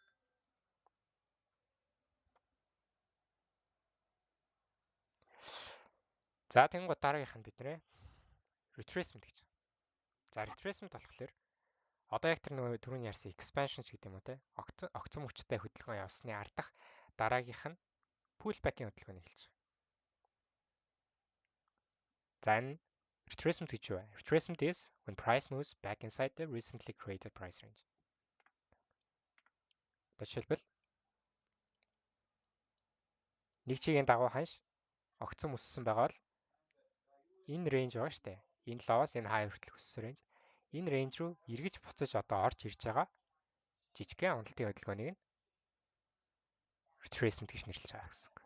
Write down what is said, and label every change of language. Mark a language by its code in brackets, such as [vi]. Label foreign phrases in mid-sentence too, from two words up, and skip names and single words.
[mn] За тэгэнгүүт дараагийнх нь бидний retracement гэж. За retracement болохоор одоо яг тэр нөгөө түрүүний ярьсан expansion ч гэдэг юм уу те огцом хүчтэй хөдөлгөөн явсны ардах дараагийнх нь pullback-ийн хөдөлгөөнийг хэлж байгаа. За энэ retracement гэж юу вэ? [en] Retracement is when price moves back inside the recently created price range. [mn] Жишээлбэл нэг чигийн дагуу ханш огцом өссөн байгаа бол энэ range байгаа штэ. Энэ лоос энэ хай хүртэл өссөн range. Энэ range руу эргэж буцаж одоо орж ирж байгаа жижигхэн уналтын хөдөлгөөнийг нь retracement гэж нэрлэж байгаа гэсэн үг.